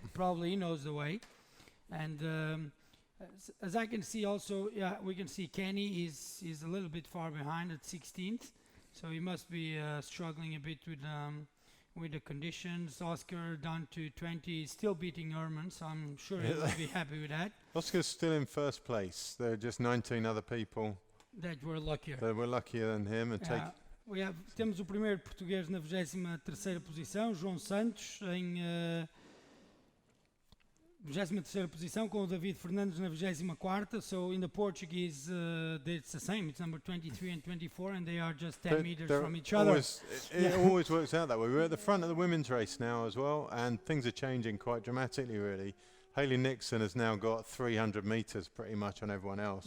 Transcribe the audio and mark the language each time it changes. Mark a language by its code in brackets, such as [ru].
[en] Probably he knows the way. And as I can see also, we can see Kenny is a little bit far behind at 16th, so he must be struggling a bit with the conditions. Oscar down to 20, still beating Herman, so I'm sure he will be happy with that. Oscar's still in first place. There are just 19 other people that were luckier. That were luckier than him. And [pt] temos o primeiro português na 23ª posição, João Santos, em 23ª posição, com o David Fernandes na 24ª. [en] So in the Portuguese, it's the same. It's number 23 and 24, and they are just 10 meters from each other. It always works out that way. We're at the front of the women's race now as well, and things are changing quite dramatically, really. Hayley Nixon has now got 300 meters pretty much on everyone else.